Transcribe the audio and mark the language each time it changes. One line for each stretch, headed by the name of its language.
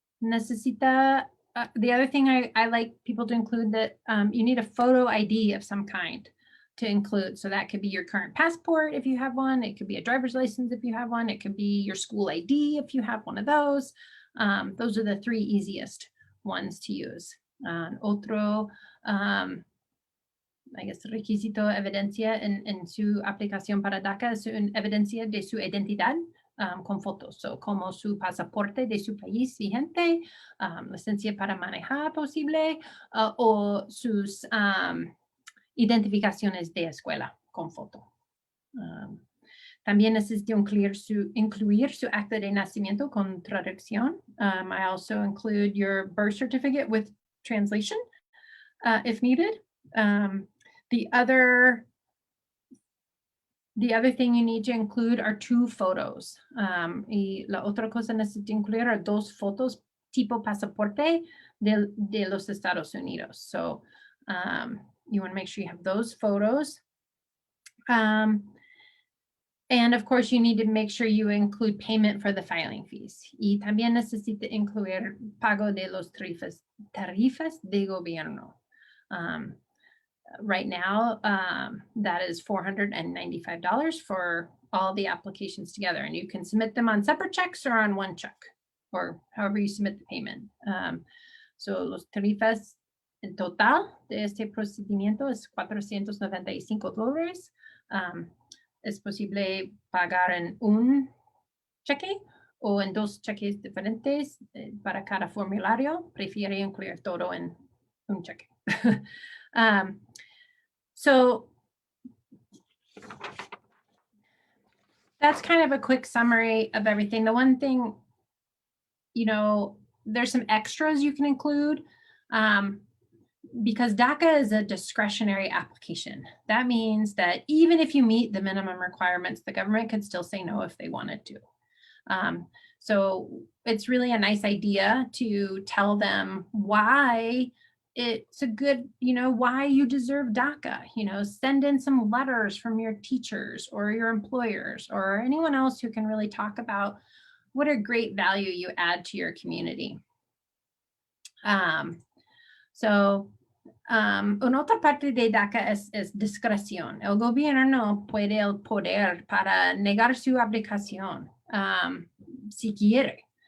English: Necesita, the other thing I like people to include that you need a photo ID of some kind to include. So that could be your current passport if you have one. It could be a driver's license if you have one. It could be your school ID if you have one of those. Those are the 3 easiest ones to use.
Spanish: Otro,
English: I guess,
Spanish: requisito evidencia en su aplicación para DACA es una evidencia de su identidad con fotos, so, como su pasaporte de su país vigente, licencia para manejar posible, o sus identificaciones de escuela con foto. También necesito incluir su acta de nacimiento con traducción.
English: I also include your birth certificate with translation if needed. The other thing you need to include are 2 photos.
Spanish: Y la otra cosa necesito incluir are 2 fotos tipo pasaporte de los Estados Unidos.
English: So you want to make sure you have those photos. And of course, you need to make sure you include payment for the filing fees.
Spanish: Y también necesita incluir pago de los tarifas de gobierno.
English: Right now, that is $495 for all the applications together, and you can submit them on separate checks or on one check, or however you submit the payment.
Spanish: So los tarifas en total de este procedimiento es $495. Es posible pagar en un cheque o en 2 cheques diferentes para cada formulario. Prefiero incluir todo en un cheque.
English: So that's kind of a quick summary of everything. The one thing, there's some extras you can include because DACA is a discretionary application. That means that even if you meet the minimum requirements, the government could still say no if they wanted to. So it's really a nice idea to tell them why it's a good, why you deserve DACA. Send in some letters from your teachers or your employers or anyone else who can really talk about what a great value you add to your community.
Spanish: Una otra parte de DACA es discreción. El gobierno puede el poder para negar su aplicación si quiere.